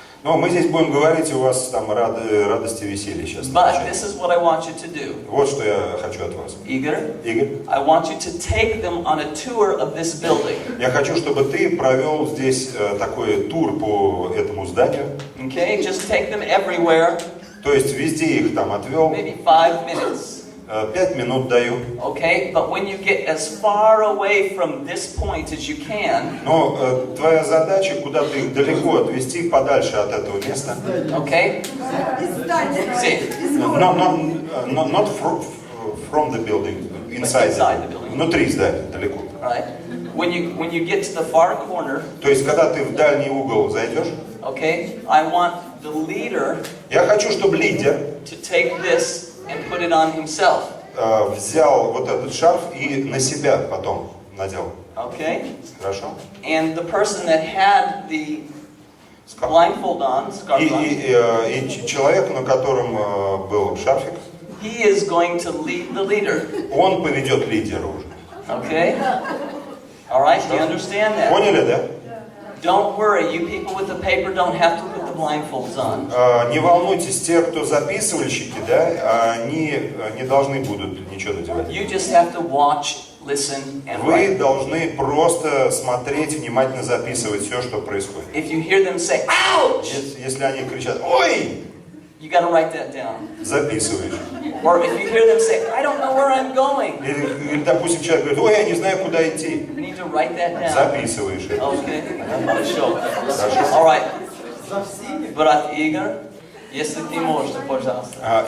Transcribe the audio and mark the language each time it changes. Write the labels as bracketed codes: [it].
[ru] Но мы здесь будем говорить, у вас там радости и веселье сейчас. [en] But this is what I want you to do. [ru] Вот что я хочу от вас. Игорь, Игорь, [en] I want you to take them on a tour of this building. [ru] я хочу, чтобы ты провел здесь такой тур по этому зданию. [en] Okay, just take them everywhere. [ru] То есть везде их там отвел. [en] Maybe 5 minutes. [ru] 5 минут даю. [en] Okay, but when you get as far away from this point as you can, [ru] Но твоя задача куда-то их далеко отвести, подальше от этого места. [en] okay? See, Not from the building, inside the building. [ru] Внутри здания, далеко. [en] right? When you get to the far corner, [ru] То есть, когда ты в дальний угол зайдешь, [en] okay, I want the leader [ru] я хочу, чтобы лидер [en] to take this and put it on himself. [ru] Взял вот этот шарф и на себя потом надел. [en] Okay? [ru] Хорошо? [en] And the person that had the blindfold on, scarf on, [ru] И человек, на котором был шарфик, [en] he is going to lead the leader. [ru] он поведет лидера уже. [en] Okay? All right, do you understand that? [ru] Поняли, да? [en] Don't worry, you people with the paper don't have to put the blindfolds on. [ru] Не волнуйтесь, те, кто записывальщики, да, они не должны будут ничего надевать. [en] You just have to watch, listen, and [ru] Вы [en] write. [ru] должны просто смотреть, внимательно записывать все, что происходит. [en] If you hear them say, ouch, [ru] Если они кричат «Ой!», [en] you got to write that down. [ru] записываешь. [en] Or if you hear them say, I don't know where I'm going, [ru] Или, допустим, человек говорит «Ой, я не знаю, куда идти», [en] you need to write that down. [ru] записываешь это. Okay, хорошо. [en] All right. [ru] Брат Игорь, если ты можешь, пожалуйста.